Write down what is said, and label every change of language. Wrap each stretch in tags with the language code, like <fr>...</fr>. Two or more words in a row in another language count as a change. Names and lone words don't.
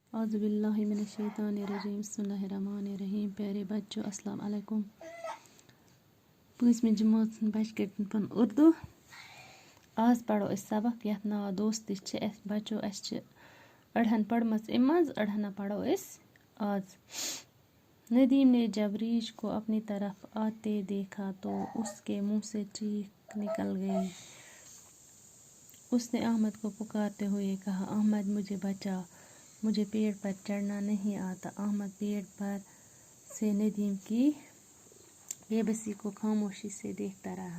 <ar>اعوذ باللہ من الشیطان الرجیم بسم اللہ الرحمن الرحیم.</ar> <ur>پیارے بچوں</ur> <ar>السلام علیکم.</ar> <ks>پٲنٛژمہِ جمٲژ بچہِ کٔرۍ پَنُن اُردو. آز پَرو أسۍ سبق یَتھ ناو دوستی چھِ. اَسہِ بچو اَسہِ چھِ أڑہن پٔرمٕژ اَمہِ منٛز أڑہن پَرو أسۍ آز.</ks> <ur>ندیم نے جب ریچھ کو اپنی طرف آتے دیکھا تو اس کے منہ سے چیخ نکل گئی. اس نے احمد کو پکارتے ہوئے کہا احمد مجھے بچا، مجھے پیڑ پر چڑھنا نہیں آتا. احمد پیڑ پر سے ندیم کی بے بسی کو خاموشی سے دیکھتا رہا.</ur>